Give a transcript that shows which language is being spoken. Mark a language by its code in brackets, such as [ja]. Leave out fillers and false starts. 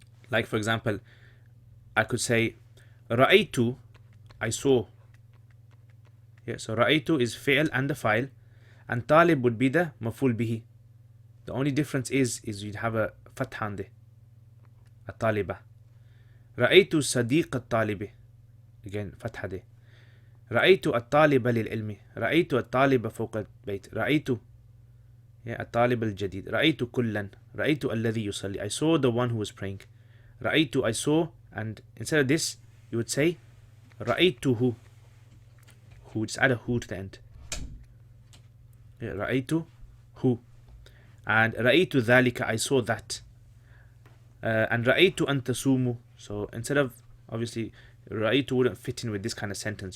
[en] Like for example, I could say ra'aytu, I saw. Yeah, so ra'aytu is fi'l and the file, and talib would be the maf'ul bihi. The only difference is you'd have a fatha on there, a taliba. [ar] رأيت صديق الطالب, [en] again fatha there. [ar] رأيت الطالب للعلم, رأيت الطالب فوق البيت, رأيت الطالب الجديد, رأيت كلا, رأيت الذي يصلي, [en] I saw the one who was praying. رأيت, I saw, and instead of this you would say رأيته, who, just add a who to the end. رأيت who, and [ar] رأيت ذلك, [en] I saw that. And [ar] رأيت أن تصوموا, [en] so instead of, obviously رأيت wouldn't fit in with this kind of sentence.